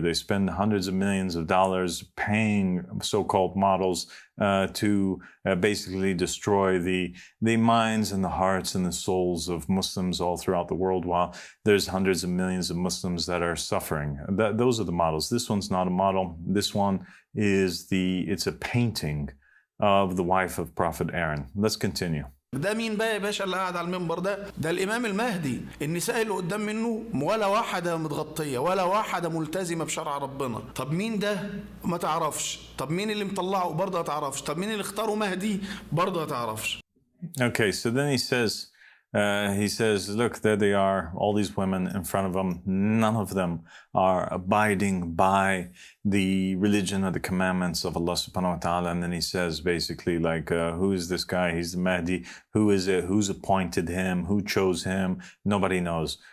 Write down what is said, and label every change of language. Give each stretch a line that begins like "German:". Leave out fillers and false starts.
English: They spend hundreds of millions of dollars paying so-called models to basically destroy the minds and the hearts and the souls of Muslims all throughout the world, while there's hundreds of millions of Muslims that are suffering. Those are the models. This one's not a model. This one is it's a painting of the wife of Prophet Aaron. Let's continue.
Arabic: ده مين بقى يا باشا اللي قاعد على المنبر ده الإمام المهدي. النساء اللي قدام منه ولا واحدة متغطية ولا واحدة ملتزمة بشرع ربنا. طب مين ده؟ ما تعرفش. طب مين اللي مطلعه؟ برضه ما تعرفش. طب مين اللي اختاره مهدي؟ برضه ما تعرفش.
English: Okay, so then he says, look, there they are, all these women in front of him. None of them are abiding by the religion or the commandments of Allah subhanahu wa ta'ala. And then he says basically like, who is this guy? He's the Mahdi. Who is it? Who's appointed him? Who chose him? Nobody knows.